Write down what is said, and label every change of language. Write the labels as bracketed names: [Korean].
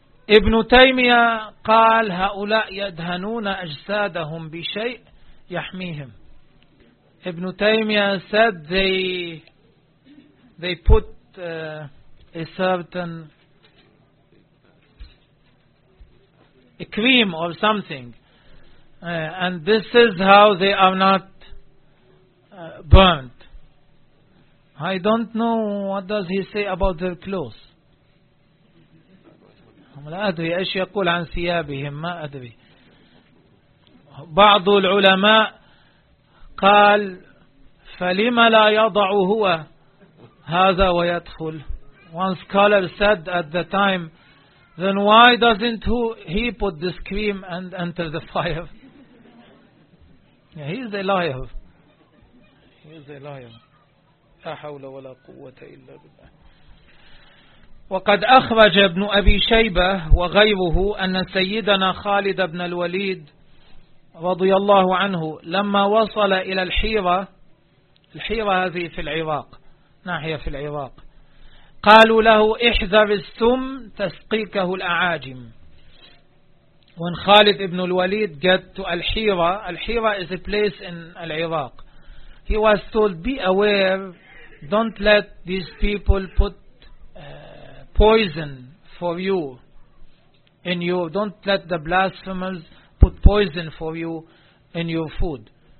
[Arabic] ابن تيمية قال هؤلاء يدهنون أجسادهم بشيء يحميهم. [English] ابن تيمية said they put a certain a cream or something, and this is how they are not burnt. I don't know what does he say about their clothes. [Arabic] لا أدري إيش يقول عن ثيابهم, ما أدري. بعض العلماء قال فلما لا يضع هو هذا ويدخل. [English] One scholar said at the time, then why doesn't he put this cream and enter the fire? Yeah, he is a liar. [Arabic] لا حول ولا قوة إلا بالله. وقد أخرج ابن أبي شيبة وغيره أن سيدنا خالد بن الوليد رضي الله عنه لما وصل إلى الحيرة هذه في العراق, ناحية في العراق, قالوا له احذر السم تسقيكه الأعاجم. [English] When خالد بن الوليد got to الحيرة, الحيرة is a place in العراق, he was told be aware, don't let these people put poison for you in you, don't let the blasphemers put poison for you in your food.